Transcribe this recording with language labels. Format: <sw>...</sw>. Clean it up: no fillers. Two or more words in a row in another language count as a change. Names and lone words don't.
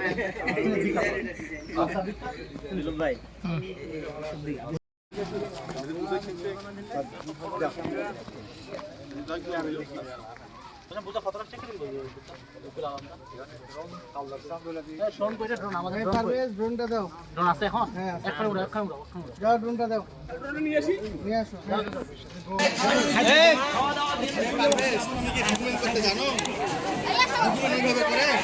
<tr>Bilal ভাই Hocam burada fotoğraf çekelim mi? Okul alanında. Kaldırsan böyle bir</tr> <bn>Drone করে drone আমাদের drone করে ড্রোনটা দাও drone আছে এখন একখানে উড়া যাও ড্রোনটা দাও নিয়ে আসো আল্লাহ</bn>